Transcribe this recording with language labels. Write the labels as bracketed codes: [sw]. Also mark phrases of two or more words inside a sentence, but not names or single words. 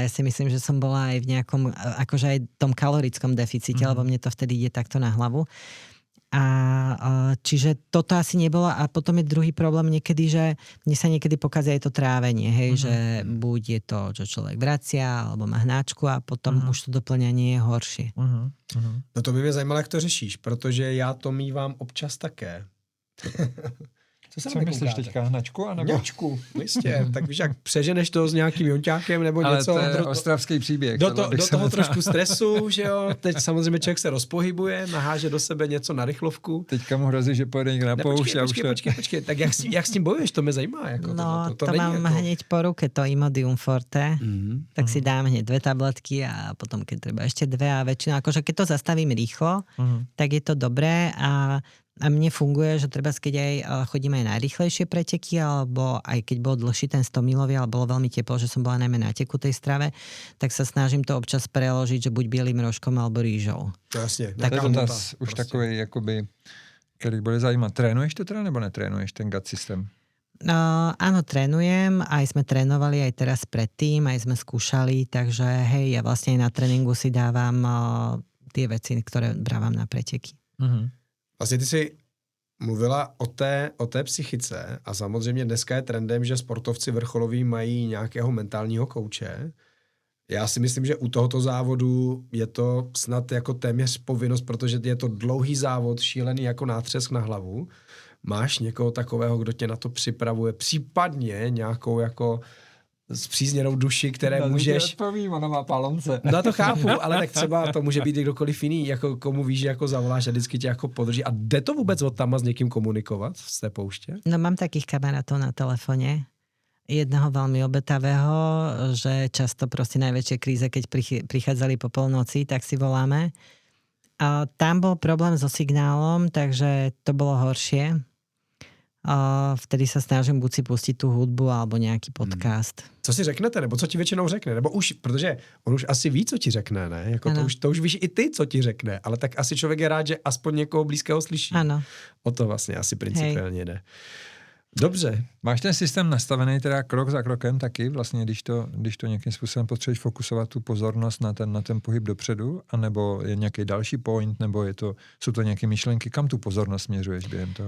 [sk] Ja si myslím, že som bola aj v nejakom, akože aj tom kalorickom deficite, lebo mne to vtedy ide takto na hlavu. Čiže toto asi nebolo a potom je druhý problém niekedy, že mne sa niekedy pokazia aj to trávenie, hej, že buď je to, že človek vracia, alebo má hnáčku a potom už to doplňanie je horšie. [cs] No to by mě zajímalo, jak to řešíš, protože já to mívám občas také. Co myslíš teďka, hnačku? Hnačku, jistě. Tak víš, jak přeženeš to s nějakým jonťákem nebo ale něco. Ale to je ostravský příběh. Do toho trošku stresu, že jo. Teď samozřejmě člověk se rozpohybuje, naháže do sebe něco na rychlovku. Teďka mu hrozí, že pojede někde na poušť. Počkej. Tak jak s tím bojuješ, to mě zajímá. Jako no, to mám jako... [sk] hneď po ruke, to Imodium Forte. Tak si dám hneď 2 tabletky a potom, keď treba ešte 2 a väčšinou, akože keď to zastavím rýchlo, tak je to dobré a mne funguje, že treba keď aj chodím aj na rýchlejšie preteky, alebo aj keď bol dlhší ten 100-milový, ale bolo veľmi teplo, že som bola najmä na tekutej strave, tak sa snažím to občas preložiť, že buď bielým rožkom alebo rýžou. [cs] Jasně. Tak to už prostě. Takový, jakoby, který bude zajímat. Trénuješ to teda, nebo netrénuješ ten gut systém? [sk] Áno, trénujem, aj sme trénovali aj teraz predtým, aj sme skúšali, takže hej, ja vlastne na tréninku si dávam tie veci, ktoré brávam na preteky. [cs] Vlastně ty jsi mluvila o té psychice a samozřejmě dneska je trendem, že sportovci vrcholoví mají nějakého mentálního kouče. Já si myslím, že u tohoto závodu je to snad jako téměř povinnost, protože je to dlouhý závod, šílený jako nátřesk na hlavu. Máš někoho takového, kdo tě na to připravuje, případně nějakou jako spřízněnou duši, které můžeš... Odpovím, ona má palonce. No to chápu, ale tak třeba to může být i kdokoliv jiný, jako komu víš, že jako zavoláš a vždycky tě jako podrží. A jde to vůbec od tam a s někým komunikovat z té pouště? [sk] No mám takých kamarátov na telefóne. Jedného veľmi obetavého, že často proste najväčšie kríze, keď prichádzali po polnoci, tak si voláme. A tam bol problém so signálom, takže to bolo horšie. A vtedy sa snažím buď si pustiť tú hudbu alebo nejaký podcast. [cs] Co si řeknete, nebo co ti většinou řekne? Nebo už, protože on už asi ví, co ti řekne, ne? Jako to už víš i ty, co ti řekne, ale tak asi člověk je rád, že aspoň někoho blízkého slyší. Ano. O to vlastně asi principiálně jde. Dobře. Máš ten systém nastavený teda krok za krokem taky, vlastně, když to nějakým způsobem potřebuješ fokusovat tu pozornost na ten pohyb dopředu, anebo je nějaký další point, nebo jsou to nějaké myšlenky, kam tu pozornost směřuješ během toho?